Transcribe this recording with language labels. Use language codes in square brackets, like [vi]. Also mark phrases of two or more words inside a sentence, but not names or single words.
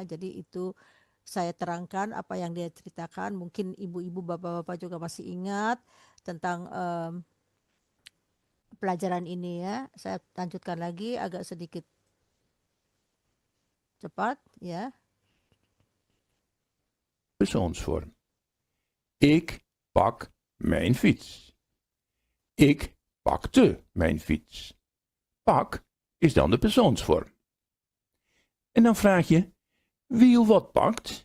[id] Jadi itu saya terangkan apa yang dia ceritakan. Mungkin ibu-ibu, bapak-bapak juga masih ingat tentang pelajaran ini ya. Saya lanjutkan lagi agak sedikit cepat ya. [nl] Persoonsvorm. Ik pak mijn fiets. Ik pakte mijn fiets. Pak is dan de persoonsvorm. En dan vraag je, wie of wat pakt?